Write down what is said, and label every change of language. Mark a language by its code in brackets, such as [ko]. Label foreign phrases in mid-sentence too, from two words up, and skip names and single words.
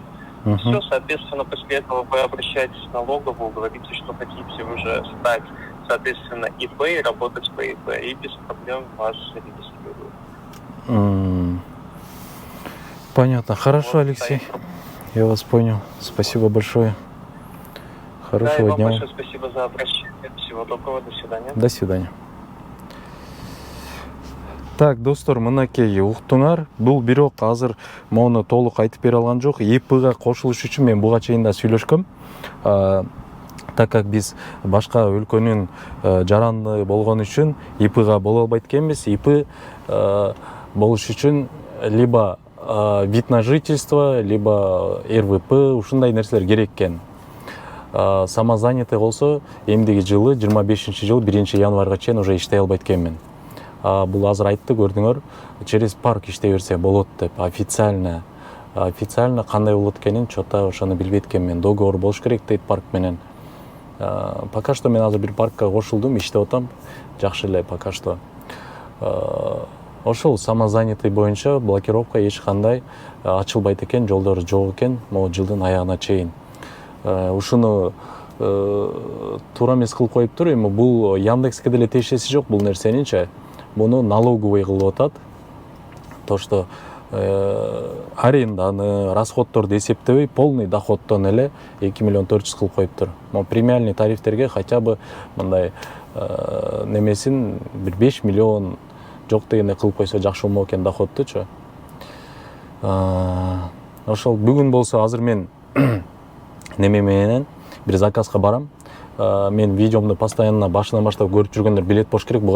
[ru] Все, соответственно, после этого вы обращаетесь в налоговую, говорите, что хотите уже стать, соответственно, ИП и работать по ИП, и без проблем вас регистрируют. Понятно. Хорошо, Алексей. Я вас понял. Спасибо большое. Хорошего дня. Большое спасибо за обращение. Всего доброго. До свидания. До свидания. Так, [ky] достор, мынакей уктуңар. Бул бирок азыр мону толук айтып бере алган жок. ИПга кошулуш үчүн мен буга чейин да сүйлөшкөм. [ru] Так как [ky] биз башка өлкөнүн жаранды болгон үчүн ИПга боло албайт экенбиз. ИП болуш үчүн [ru] либо вид на жительство, либо РВП, [ky] ушундай нерселер керек экен. Самозанятый болсо, эмдиги жылы 25-жыл 1-январга чейин уже иштей албайт экенмин. Бул азыр айтты, көрдүңөр, [ru] через парк [ky] иштей берсе болот деп, официально кандай болот экенин чота ошону билбейт экенмин. Договор болуш керек дейт парк менен. [ru] Пока что [ky] мен азыр бир паркка кошулдум, иштеп атам. Жакшы эле [ru] пока что. [ky] Ошол самозанятый боюнча блокировка эч кандай ачылбайт экен, жолдору жок экен, могу жылдын аягына чейин. Ушуну туура эмес кылып коюптур. Эми бул Яндекске деле тиешеси жок бул нерсенинчи. Буну налоговый кылып атат. То, что аренданы, расходторду эсептебей, полный доходтон эле 2 миллион 400 кылып коюптур. Премиальный тарифтерге [ru] хотя бы [ky] мындай немесин бир 5 миллион жок дегенде кылып койсо жакшы болмок экен доходтучу. Ошол бүгүн болсо азыр мен неме менен бир заказга барам. Мен видеомду постоянно башынан баштап көрүп жүргөндөр билет болуш керек.